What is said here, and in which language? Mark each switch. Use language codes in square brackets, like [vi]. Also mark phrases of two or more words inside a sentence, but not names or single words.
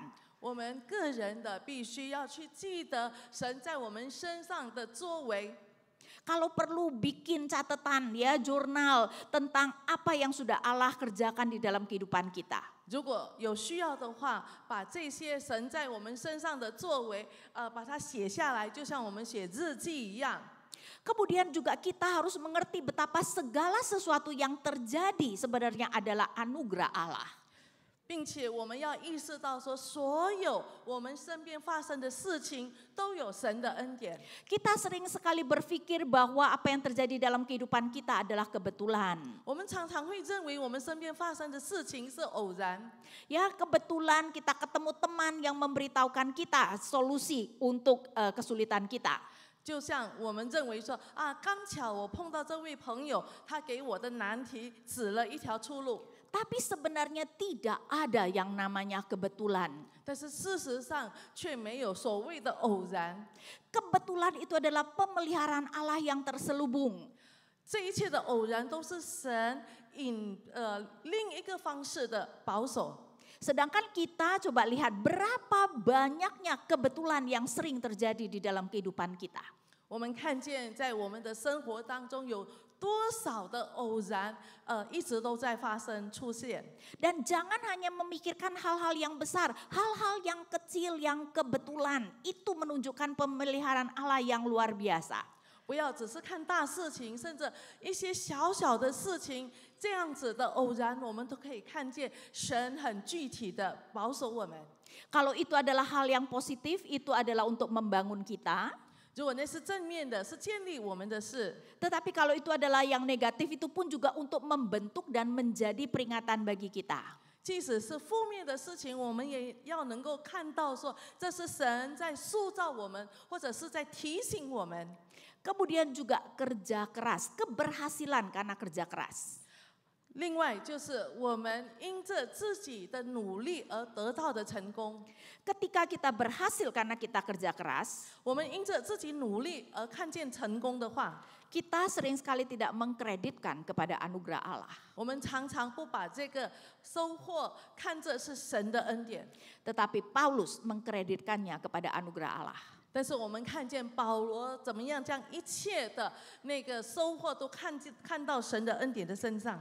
[zh] 我们个人的必须要去记得神在我们身上的作为。 [id] Kalau perlu bikin catatan ya, jurnal tentang apa yang sudah Allah kerjakan di dalam kehidupan kita. [zh] 如果有需要的话，把这些神在我们身上的作为，把它写下来，就像我们写日记一样。 [id] Kemudian juga kita harus mengerti betapa segala sesuatu yang terjadi sebenarnya adalah anugerah Allah. [zh] 并且我们要意识到说，所有我们身边发生的事情都有神的恩典。 [id] Kita sering sekali berpikir bahwa apa yang terjadi dalam kehidupan kita adalah kebetulan. [zh] 我们常常会认为我们身边发生的事情是偶然， [id] Ya, kebetulan kita ketemu teman yang memberitahukan kita solusi untuk kesulitan kita. [zh] 就像我们认为说啊，刚巧我碰到这位朋友，他给我的难题指了一条出路。 [id] Tapi sebenarnya tidak ada yang namanya kebetulan. [zh] 但是事实上却没有所谓的偶然， [id] Kebetulan itu adalah pemeliharaan Allah yang terselubung. [zh] 这一切的偶然都是神另一个方式的保守。 [id] Sedangkan kita coba lihat berapa banyaknya kebetulan yang sering terjadi di dalam kehidupan kita. [zh] 我们看见在我们的生活当中有多少的偶然，一直都在发生出现。 [id] Dan jangan hanya memikirkan hal-hal yang besar, hal-hal yang kecil, yang kebetulan. Itu menunjukkan pemeliharaan Allah yang luar biasa. [zh] 不要只是看大事情，甚至一些小小的事情，这样子的偶然，我们都可以看见神很具体的保守我们。 [id] Kalau itu adalah hal yang positif, itu adalah untuk membangun kita. [zh] 如果那是正面的，是建立我们的事； [id] Tetapi kalau itu adalah yang negatif, itu pun juga untuk membentuk dan menjadi peringatan bagi kita. [zh] 即使是负面的事情，我们也要能够看到说，这是神在塑造我们，或者是在提醒我们。 [id] Kemudian juga kerja keras, keberhasilan karena kerja keras. [zh] 另外就是我们因着自己的努力而得到的成功， [id] Ketika kita berhasil karena kita kerja keras, [zh] 我们因着自己努力而看见成功的话， [id] kita sering sekali tidak mengkreditkan kepada anugerah Allah. [zh] 我们常常不把这个收获看作是神的恩典， [id] Tetapi Paulus mengkreditkannya kepada anugerah Allah. [zh] 但是我们看见保罗怎么样将一切的那个收获都看到神的恩典的身上。